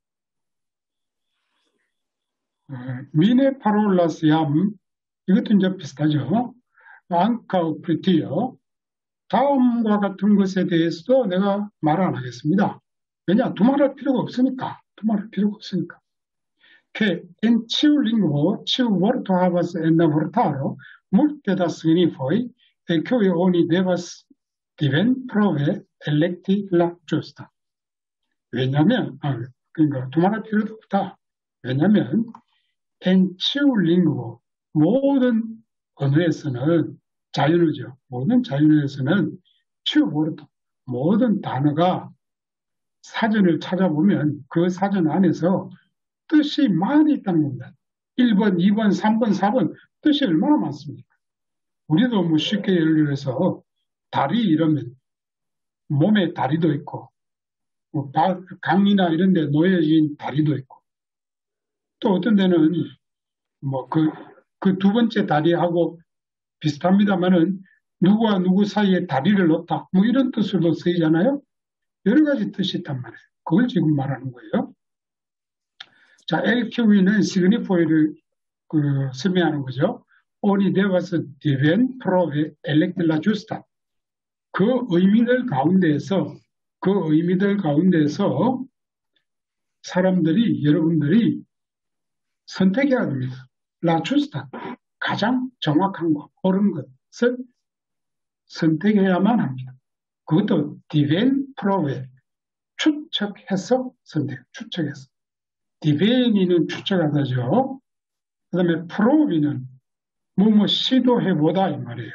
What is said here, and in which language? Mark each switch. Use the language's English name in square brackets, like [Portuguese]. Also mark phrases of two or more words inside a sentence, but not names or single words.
[Esperanto] mi ne parolas jam, [Korean] 이것도 이제 비슷하죠. [Esperanto] ankaŭ pri tio. [Korean] 다음과 같은 것에 대해서도 내가 말을 안 하겠습니다. 왜냐? 두말할 필요가 없으니까. 두말할 필요가 없으니까. [Esperanto] Che in ciu linguo, ciu vorto havas en la vortaro, multe da signifoi, e cui oni devas diven prove electi la giusta. [Korean] 왜냐면, 그러니까 두말할 필요도 없다. 왜냐면, [Esperanto] en ciu linguo, [Korean] 모든 언어에서는 자연어죠. 모든 자연어에서는 [Esperanto] ciu vorto, [Korean] 모든 단어가 사전을 찾아보면 그 사전 안에서 뜻이 많이 있다는 겁니다. 1번, 2번, 3번, 4번 뜻이 얼마나 많습니까? 우리도 뭐 쉽게 예를 들어서 다리 이러면 몸에 다리도 있고 뭐 강이나 이런 데 놓여진 다리도 있고 또 어떤 데는 뭐 그 두 번째 다리하고 비슷합니다만은 누구와 누구 사이에 다리를 놓다 뭐 이런 뜻으로 쓰이잖아요. 여러 가지 뜻이 있단 말이에요. 그걸 지금 말하는 거예요. 자, LQE는 시그니포이를 설명하는 거죠. [Esperanto] Oni devas diven prove electi la giusta. [Korean] 그 의미들 가운데서 사람들이, 여러분들이 선택해야 됩니다. [Esperanto] La giusta. [Korean] 가장 정확한 것, 옳은 것을 선택해야만 합니다. 그것도 [Esperanto] diven prove. [Korean] 추측해서 추측해서. 디베니는 추측하다죠. 그 다음에 프로비는 뭐 시도해보다 이 말이에요.